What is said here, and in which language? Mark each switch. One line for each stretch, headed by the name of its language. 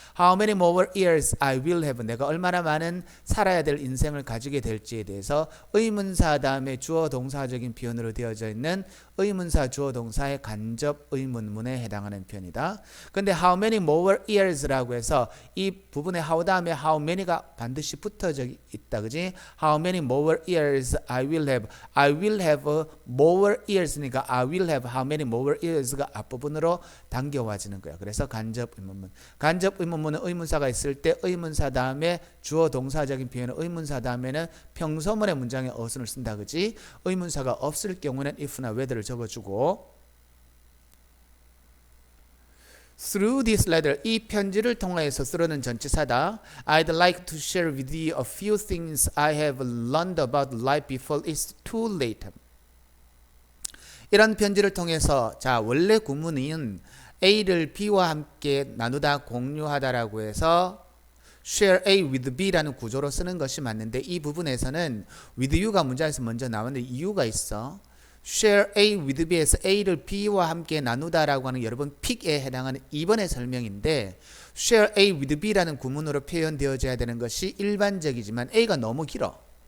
Korean: How many more years I will have 내가 얼마나 많은 살아야 될 인생을 가지게 될지에 대해서 의문사 다음에 주어 동사적인 표현으로 되어져 있는 의문사 주어 동사의 간접 의문문에 해당하는 표현이다. 근데 how many more years 라고 해서 이 부분에 how 다음에 how many가 반드시 붙어져 있다. 그지?
English: How many more years I will have more years 그러니까 I will have how many more years가 앞부분으로 당겨와지는 거야.
Korean: 그래서 간접 의문문. 간접 의문문은 의문사가 있을 때 의문사 다음에 주어 동사적인 표현은 의문사 다음에는 평소문의 문장에 어순을 쓴다. 그지? 의문사가 없을 경우는 if나 whether를 적어주고 Through this letter, 이 편지를 통하여서 through는 전치사다.
English: I'd like to share with you a few things I have learned about life before it's too late.
Korean: 이런 편지를 통해서 자 원래 구문은 A를 B와 함께 나누다 공유하다라고 해서 share A with B 라는 구조로 쓰는 것이 맞는데 이 부분에서는 with you가 문장에서 먼저 나오는데 이유가 있어. share A with B 에서 A를 B와 함께 나누다라고 하는 여러분 픽에 해당하는 2번의 설명인데 share A with B라는 구문으로 표현되어져야 되는 것이 일반적이지만 A가 너무 길어.